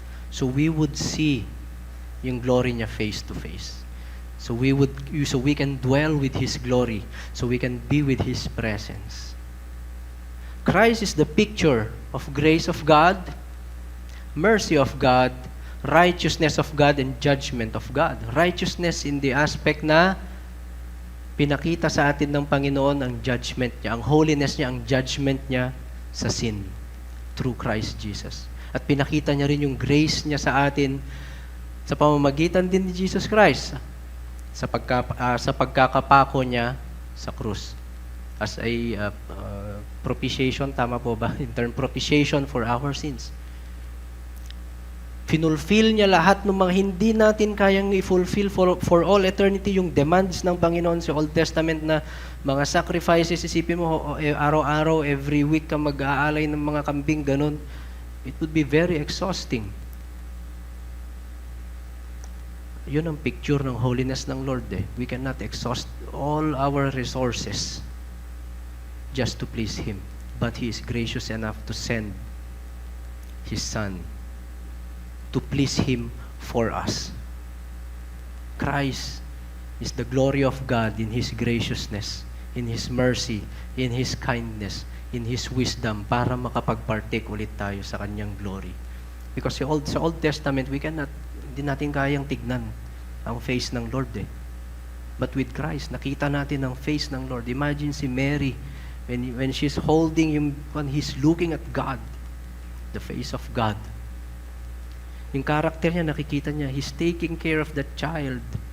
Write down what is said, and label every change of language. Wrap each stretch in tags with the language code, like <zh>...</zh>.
<en>So we would see yung glory niya face to face. So we can dwell with His glory. So we can be with His presence. Christ is the picture of grace of God, mercy of God, righteousness of God, and judgment of God.</en> <tl>Righteousness in the aspect na pinakita sa atin ng Panginoon ang judgment niya, ang holiness niya, ang judgment niya sa sin through Christ Jesus. At pinakita niya rin yung grace niya sa atin sa pamamagitan din ni Jesus Christ sa pagkakapako niya sa krus as a propitiation, tama po ba?</tl> <en>In term, propitiation for our sins.</en> <tl>Finulfill niya lahat ng mga hindi natin kayang i-fulfill</tl> <en>for all eternity,</en> <tl>yung demands ng Panginoon sa Old Testament na mga sacrifices. Isipin mo, araw-araw,</tl> <en>every week</en> <tl>ka mag-aalay ng mga kambing, ganun.</tl> <en>It would be very exhausting.</en> <tl>Yun ang picture ng holiness ng Lord eh.</tl> <en>We cannot exhaust all our resources just to please Him. But He is gracious enough to send His Son to please Him for us. Christ is the glory of God in His graciousness, in His mercy, in His kindness, in His wisdom,</en> <tl>para makapag-partake ulit tayo sa Kanyang glory. Because sa Old Testament, hindi natin kayang tignan ang face ng Lord eh. But with Christ, nakita natin ang face ng Lord.</tl> <en>Imagine si Mary, when she's holding Him, when He's looking at God, the face of God.</en> <tl>Yung character niya, nakikita niya,</tl> <en>He's taking care of the child.</en>